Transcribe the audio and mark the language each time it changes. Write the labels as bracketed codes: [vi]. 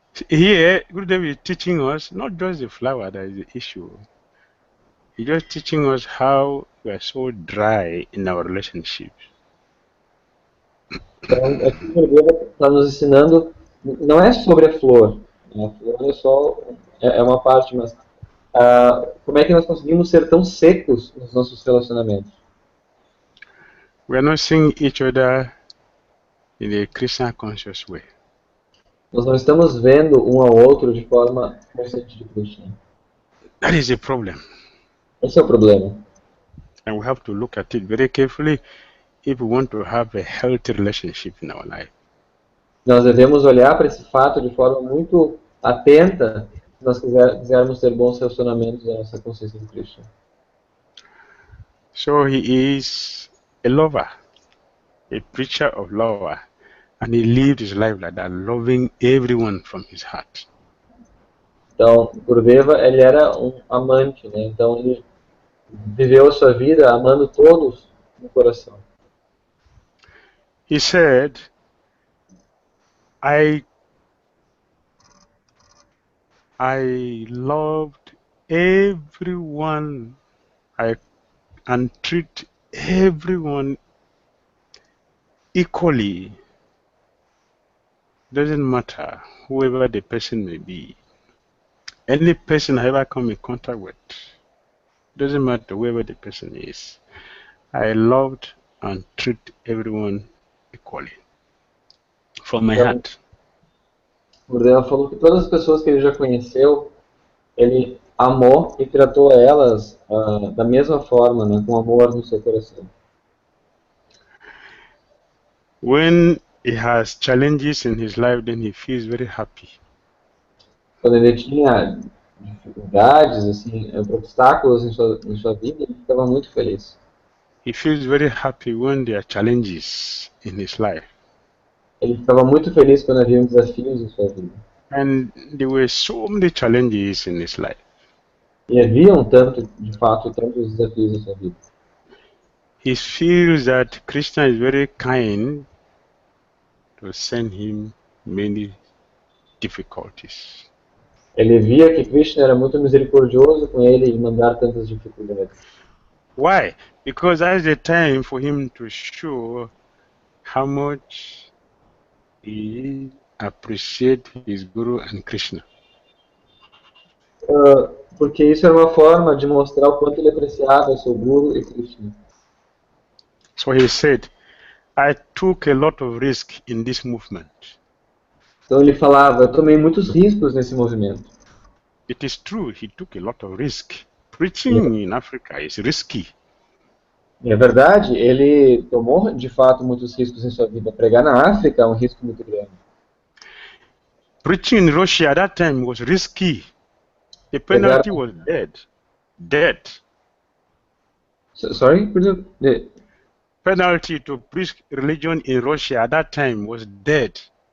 [en] Here, Gurudev is teaching us not just the flower that is the issue. He's just teaching us how we are so dry in our relationships. [pt] Então, aqui o Gurudeva está nos ensinando, não é sobre a flor, né? A flor é só uma parte, mas como é que nós conseguimos ser tão secos nos nossos relacionamentos? [en] We are not seeing each other in a Krishna conscious way. [pt] Nós não estamos vendo um ao outro de forma consciente de Krishna. [en] That is a problem. [pt] Esse é o problema. [en] And we have to look at it very carefully if we want to have a healthy relationship in our life. [pt] Nós devemos olhar para esse fato de forma muito atenta se nós quisermos ter bons relacionamentos na nossa consciência de Krishna. [en] So he is a lover, a preacher of love, and he lived his life like that, loving everyone from his heart. [pt] Então, Gurudeva, ele era um amante, né? Então ele viveu a sua vida amando todos no coração. [en] He said, I loved everyone and treat everyone equally. Doesn't matter whoever the person may be. Any person I ever come in contact with, doesn't matter whoever the person is. I loved and treat everyone equally. From my heart. [pt] Gurudeva falou que todas as pessoas que ele já conheceu, ele amou e tratou elas da mesma forma, né, com amor no seu coração. [en] When he has challenges in his life, then he feels very happy. [pt] Quando ele tinha dificuldades, assim, obstáculos em sua vida, ele ficava muito feliz. [en] He feels very happy when there are challenges in his life. [pt] Ele ficava muito feliz quando havia desafios em sua vida. [en] And there were so many challenges in his life. [pt] E haviam de fato, tantos desafios em sua vida. [en] He feels that Krishna is very kind to send him many difficulties. [pt] Ele via que Krishna era muito misericordioso com ele e mandar tantas dificuldades. [en] Why? Because that's the time for him to show how much he appreciates his Guru and Krishna. [pt] Porque isso era uma forma de mostrar o quanto ele apreciava seu Guru e Krishna. [en] So he said, I took a lot of risk in this movement. [pt] Então ele falava, eu tomei muitos riscos nesse movimento. [en] It is true, he took a lot of risk. Preaching in Africa is risky. [pt] É verdade, ele tomou de fato muitos riscos em sua vida. Pregar na África é um risco muito grande. [en] Preaching in Russia at that time was risky. The penalty was death. Sorry? The penalty to preach religion in Russia at that time was death.